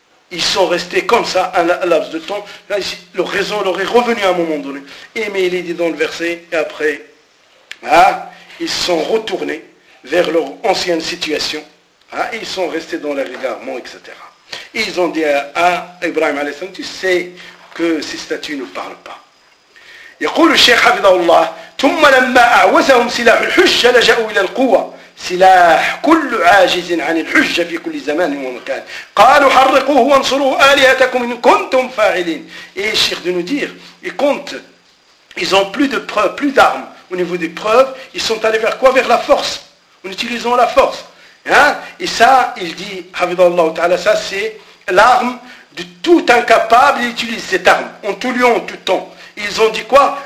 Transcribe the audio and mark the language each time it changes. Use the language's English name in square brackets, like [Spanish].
[French] ils sont restés comme ça un laps de temps là, leur raison leur est revenue à un moment donné et mais il est dit dans le verset et après ils sont retournés vers leur ancienne situation. Ils sont restés dans l'égarement, etc. Ils ont dit à Ibrahim alayhi salam, tu sais que ces statues ne parlent pas. [Arabic] يقول الشيخ حفظه الله ثم لما أعوزهم سلاح الحجة لجأوا إلى القوة سلاح كل عاجز عن الحجة في كل زمان ومكان قالوا حرقوه وانصروا آلهتكم إن كنتم فاعلين [French] et le Cheikh de nous dire ils comptent ils ont plus de preuves plus d'armes au niveau des preuves ils sont allés vers quoi vers la force en utilisant la force hein et ça il dit [Arabic] حفظه الله تعالى [French] ça c'est l'arme de tout incapable il utilise cette arme en tout lieu en tout temps Ils ont dit quoi?